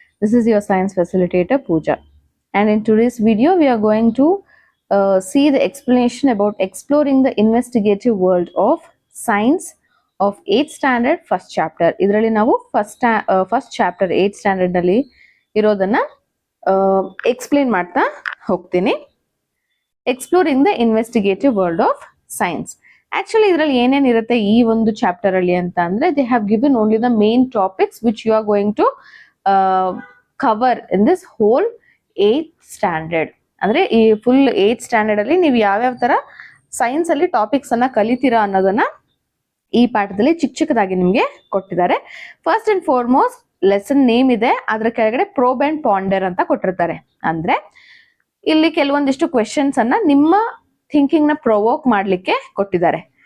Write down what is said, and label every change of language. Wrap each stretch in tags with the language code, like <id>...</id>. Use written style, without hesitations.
<en>This is your science facilitator Pooja, and in today's video we are going to see the explanation about exploring the investigative world of science of 8th standard first chapter.</en> <kn>ಇದರಲ್ಲಿ ನಾವು</kn> <en>first chapter 8th standard</en> <kn>ನಲ್ಲಿ ಇರೋದನ್ನ explain ಮಾಡ್ತಾ ಹೋಗ್ತೀನಿ.</kn> <en>Exploring the investigative world of science. Actually</en> <kn>ಇದರಲ್ಲಿ ಏನೇನಿರುತ್ತೆ ಈ ಒಂದು chapter ಅಲ್ಲಿ ಅಂತ ಅಂದ್ರೆ</kn> <en>they have given only the main topics which you are going to cover in this whole 8th standard.</en> <kn>ಅಂದ್ರೆ ಈ ಫುಲ್ 8th ಸ್ಟ್ಯಾಂಡರ್ಡ್ ಅಲ್ಲಿ ನೀವು ಯಾವ್ಯಾವ ತರ ಸೈನ್ಸ್ ಅಲ್ಲಿ ಟಾಪಿಕ್ಸ್ ಅನ್ನ ಕಲಿತೀರಾ ಅನ್ನೋದನ್ನ ಈ ಪಾಠದಲ್ಲಿ ಚಿಕ್ಕದಾಗಿ ನಿಮ್ಗೆ ಕೊಟ್ಟಿದ್ದಾರೆ.</kn> <en>first and foremost lesson name</en> <kn>ಇದೆ, ಅದ್ರ ಕೆಳಗಡೆ</kn> <en>probe and ponder</en> <kn>ಅಂತ ಕೊಟ್ಟಿರ್ತಾರೆ. ಅಂದ್ರೆ ಇಲ್ಲಿ ಕೆಲವೊಂದಿಷ್ಟು ಕ್ವೆಶನ್ಸ್ ಅನ್ನ ನಿಮ್ಮ ಥಿಂಕಿಂಗ್ ನ ಪ್ರೊವೋಕ್ ಮಾಡ್ಲಿಕ್ಕೆ ಕೊಟ್ಟಿದ್ದಾರೆ.</kn>